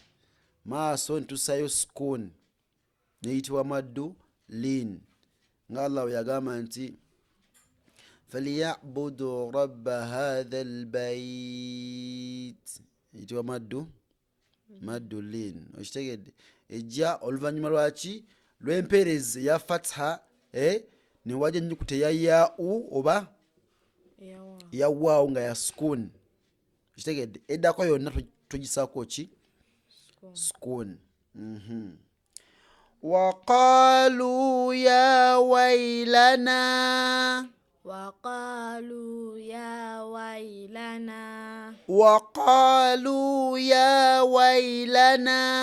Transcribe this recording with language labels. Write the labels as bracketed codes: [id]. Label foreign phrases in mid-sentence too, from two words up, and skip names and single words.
[lg] Maaso ntussayo sukun neyitibwa [ar] مد لين, [lg] nga Allah bwe yagamba nti [ar] فليعبدوا رب هذا البيت, [lg] eyitibwa [ar] مد لين. [lg] Okitegedde? Ejja oluvannyuma lwaki? Lw'empeerezi eya fatha ne wajja ennyukuta eya yaau oba eya waawu nga ya sukun. Okitegedde? Eddako yonna tugisaako ki? [ar] Sukun. وقالوا يا ويلنا. وقالوا يا ويلنا. وقالوا يا ويلنا.